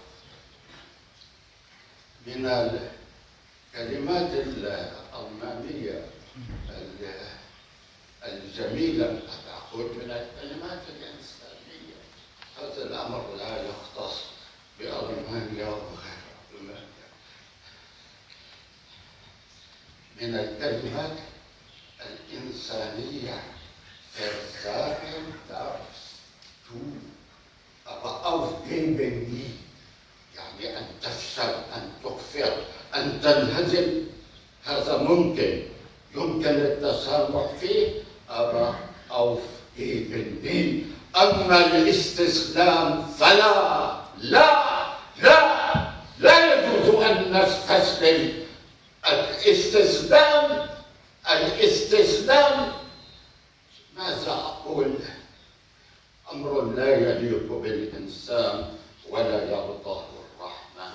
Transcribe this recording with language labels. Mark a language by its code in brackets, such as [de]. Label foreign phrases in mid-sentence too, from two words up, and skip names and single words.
[ar] من الكلمات الألمانية الجميلة قد أقول من الكلمات الإنسانية، هذا الأمر لا يختص بألمانيا وغير ألمانيا. من الكلمات الإنسانية [de] versagen darfst du, aber aufgeben nie. [ar] يعني أن تفشل، أن تكفر، أن تنهزم، هذا ممكن، يمكن التسامح فيه، [de] aber aufgeben nie. [ar] أما الاستسلام فلا، لا يجوز أن نستسلم. الاستسلام ماذا أقول؟ أمر لا يليق بالإنسان ولا يرضاه الرحمن.